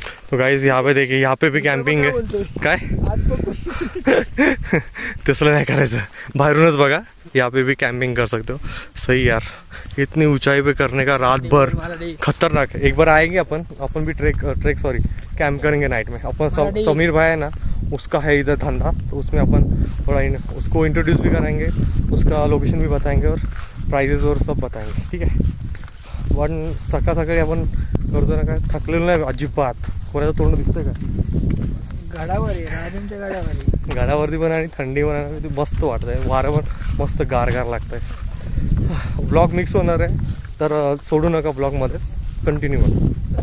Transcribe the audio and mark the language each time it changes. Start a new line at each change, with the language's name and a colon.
Hindi: तो गाइस यहाँ पे देखिए, यहाँ पे भी कैंपिंग है.
Marathi: काय तसलं नाही करायचं, बाहेरूनच बघा.
Hindi: यहाँ पे भी कैंपिंग कर सकते हो. सही यार, इतनी ऊंचाई पे करने का रात भर खतरनाक है. एक बार आएंगे अपन भी ट्रेक सॉरी कैंप करेंगे नाइट में. अपन समीर भाई है ना, उसका है इधर धंधा, तो उसमें अपन थोड़ा उसको इंट्रोड्यूस भी कराएंगे, उसका लोकेशन भी बताएंगे और प्राइजेस और सब बताएंगे.
Marathi: ठीक आहे. पण सकाळी आपण करतो ना, काय थकलेलं नाही अजिबात. कोणाचं तोंड दिसतंय का? गडावर आहे, राजांच्या गडावर. गडावरती पण आणि थंडी पण आहे, ते मस्त वाटतंय. वारं पण मस्त गार लागतंय. ब्लॉग मिक्स होणार आहे, तर सोडू नका ब्लॉगमध्येच, कंटिन्यू करा.